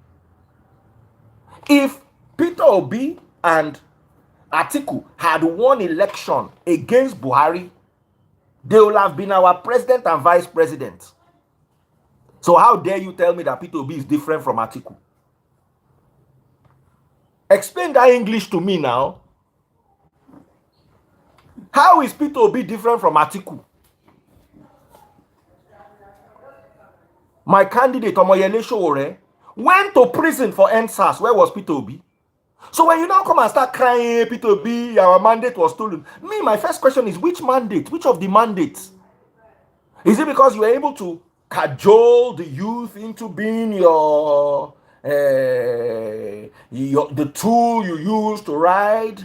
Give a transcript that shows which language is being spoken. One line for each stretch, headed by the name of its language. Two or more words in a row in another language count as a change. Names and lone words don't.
English: If Peter Obi and Atiku had won election against Buhari, they will have been our president and vice president. So how dare you tell me that Peter Obi is different from Atiku? Explain that English to me now. How is Peter Obi different from Atiku? My candidate, Omoyele Sowore, went to prison for NSAS. Where was Peter Obi? So when you now come and start crying, Peter Obi, our mandate was stolen. Me, my first question is, which mandate? Which of the mandates? Is it because you were able to cajole the youth into being the tool you use to ride?